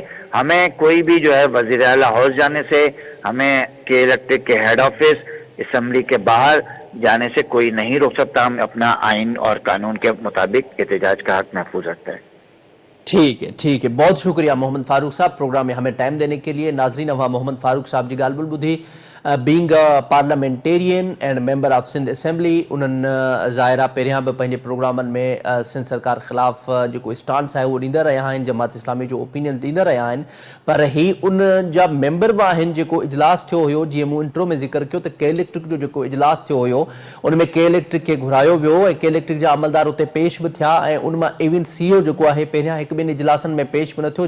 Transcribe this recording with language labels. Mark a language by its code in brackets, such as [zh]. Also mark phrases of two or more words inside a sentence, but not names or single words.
[ur] ہمیں کوئی بھی جو ہے وزیر اعلیٰ ہاؤس جانے سے، ہمیں کے الیکٹرک کے ہیڈ آفس، اسمبلی کے باہر جانے سے کوئی نہیں روک سکتا. ہم اپنا آئین اور قانون کے مطابق احتجاج کا حق محفوظ رکھتے ہیں. ٹھیک ہے بہت شکریہ محمد فاروق صاحب پروگرام میں ہمیں ٹائم دینے کے لیے. [sd] ناظرین ہوا محمد فاروق صاحب جی ॻाल्हि ॿुधी [en] being a parliamentarian and member of Sindh Assembly [sd] उन्हनि ज़ाहिरा पहिरियां बि पंहिंजे प्रोग्रामनि में सिंध सरकार ख़िलाफ़ जेको स्टांस आहे उहो ॾींदा रहिया आहिनि, जमात इस्लामी जो ओपिनियन ॾींदा रहिया आहिनि. पर ही उन जा मेंबर बि आहिनि जेको इजलास थियो हुयो, जीअं मूं इंट्रो में ज़िक्र कयो त के इलेक्ट्रिक जो जेको इजलास थियो हुयो उन में के इलेक्ट्रिक खे घुरायो वियो ऐं के इलेक्ट्रिक जा अमलदार उते पेश बि थिया ऐं उन मां इवन CEO जेको आहे पहिरियां हिकु ॿिनि इजलासनि में पेश बि न थियो.